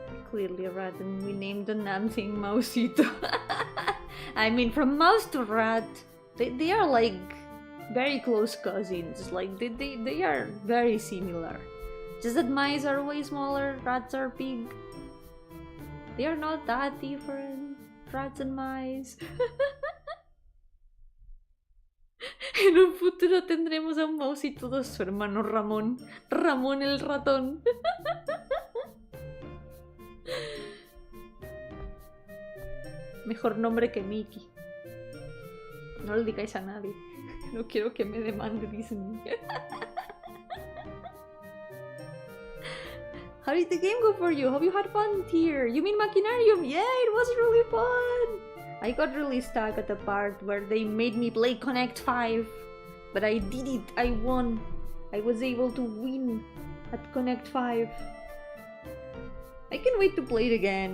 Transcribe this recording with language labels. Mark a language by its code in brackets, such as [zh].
[en] Clearly a rat, and we named the damn thing Mausito. I mean, from mouse to rat, they are like very close cousins. Like they are very similar. Just that mice are way smaller, rats are big. They are not that different, rats and mice. [es] En un futuro tendremos a un Mausito de su hermano Ramón. Ramón el ratón. Mejor nombre que Mickey. No le digáis a nadie. No quiero que me demande Disney. [en] How did the game go for you? Hope you had fun here. You mean Machinarium? Yeah, it was really fun. I got really stuck at the part where they made me play Connect 5. But I did it. I won. I was able to win at Connect 5. I can't wait to play it again.